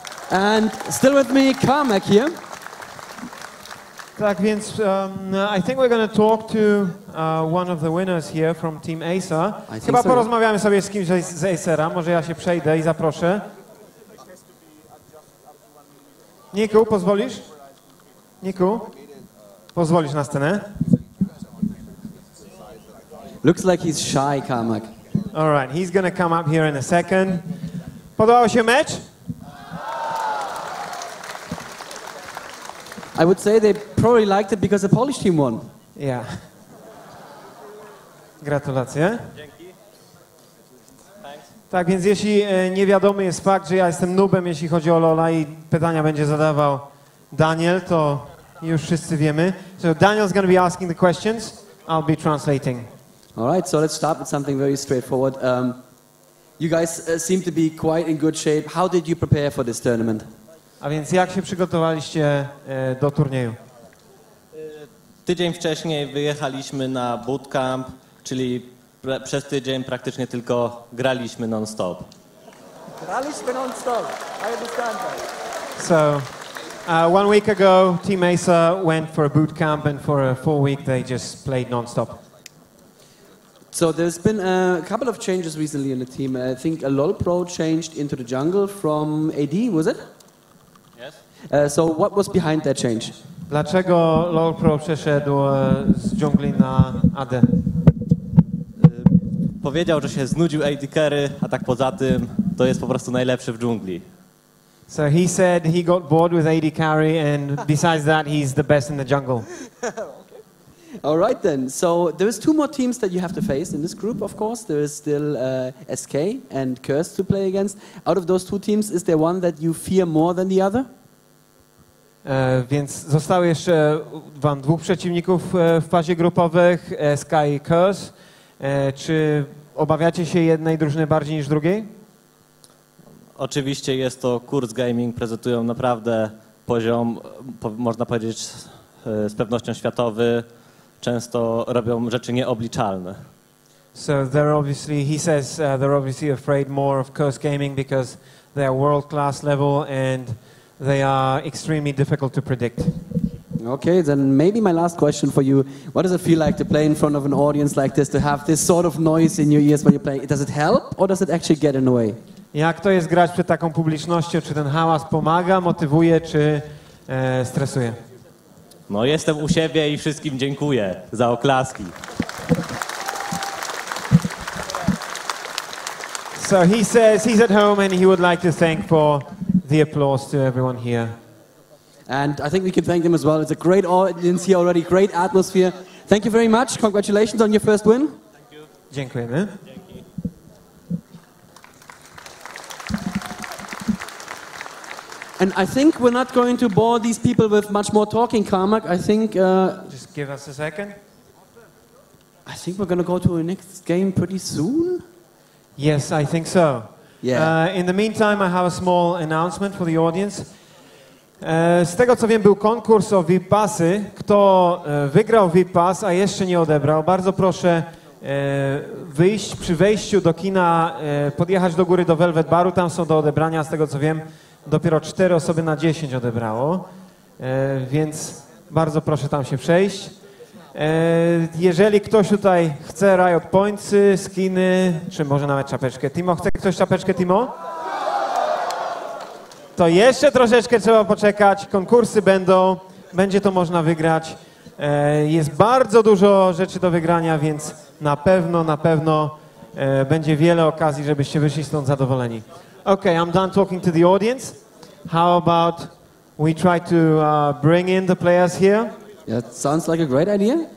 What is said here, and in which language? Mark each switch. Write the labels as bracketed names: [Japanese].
[English] And still with me, Carmack here. [Polish] Tak więc [English] I think we're going to talk to one of the winners here from Team Acer. [Polish] Chyba porozmawiamy sobie z kimś z Acera. Może ja się przejdę i zaproszę. Niku, pozwolisz? Niku, pozwolisz na scenę? [English] Looks like he's shy, Carmack. All right, he's going to come up here in a second. [Polish] Podobał się mecz? [English] I would say they probably liked it because the Polish team won. Yeah. [Polish] Gratulacje. Dzięki. [English] Thanks. [Polish] Tak więc jeśli niewiadomy jest fakt, że ja jestem noobem, jeśli chodzi o LoL'a i pytania będzie zadawał Daniel, to już wszyscy wiemy. [English] So Daniel's going to be asking the questions. I'll be translating. All right, so let's start with something very straightforward. You guys seem to be quite in good shape. How did you prepare for this tournament? [Polish] A więc jak się przygotowaliście do turnieju? Tydzień wcześniej wyjechaliśmy na bootcamp, czyli przez tydzień praktycznie tylko graliśmy non-stop. Graliśmy non-stop. [English] I understand that. So, 1 week ago, Team Acer went for a bootcamp, and for a full week they just played non-stop. So there's been a couple of changes recently in the team. I think a LoL Pro changed into the jungle from AD, was it? Yes. So what was behind that change? [Polish] Dlaczego LoL Pro przeszedł z dżungli na AD? Powiedział, że się znudził AD Carry, a tak poza tym to jest po prostu najlepszy w dżungli. [English] So he said he got bored with AD carry, and besides that, he's the best in the jungle. All right then. So there is two more teams that you have to face in this group, of course. There is still SK and Crs.eu to play against. Out of those two teams, is there one that you fear more than the other? [Polish] Więc zostało jeszcze wam dwóch przeciwników w fazie grupowych, SK i Crs. Czy obawiacie się jednej drużyny bardziej niż drugiej? Oczywiście jest to Kurs Gaming, prezentują naprawdę poziom, można powiedzieć, z pewnością światowy. Często robią rzeczy nieobliczalne. [English] So they're obviously, he says, they're obviously afraid more of Crs Gaming because they are world-class level and they are extremely difficult to predict. Okay, then maybe my last question for you. What does it feel like to play in front of an audience like this, to have this sort of noise in your ears when you play? Does it help or does it actually get in the way? [Polish] Jak to jest grać przed taką publicznością? Czy ten hałas pomaga, motywuje, czy stresuje? No jestem u siebie i wszystkim dziękuję za oklaski. [English] So he says he's at home and he would like to thank for the applause to everyone here. And I think we can thank them as well. It's a great audience here already, great atmosphere. Thank you very much. Congratulations on your first win. Thank you. [Polish] Dziękujemy. Dzięki. [English] And I think we're not going to bore these people with much more talking, Carmack. I think... Just give us a second. I think we're going to go to the next game pretty soon. Yes, I think so. Yeah. In the meantime, I have a small announcement for the audience. [Polish] Z tego co wiem, był konkurs o VIP Passy. Kto wygrał VIP Pass, a jeszcze nie odebrał, bardzo proszę wyjść przy wejściu do kina, podjechać do góry do Velvet Baru, tam są do odebrania, z tego co wiem, dopiero 4 osoby na 10 odebrało, więc bardzo proszę tam się przejść. Jeżeli ktoś tutaj chce Riot Pointsy, skiny, czy może nawet czapeczkę Timo. Chce ktoś czapeczkę Timo? To jeszcze troszeczkę trzeba poczekać, konkursy będą, będzie to można wygrać. Jest bardzo dużo rzeczy do wygrania, więc na pewno będzie wiele okazji, żebyście wyszli stąd zadowoleni. [English] Okay, I'm done talking to the audience. How about we try to bring in the players here? Yeah, sounds like a great idea.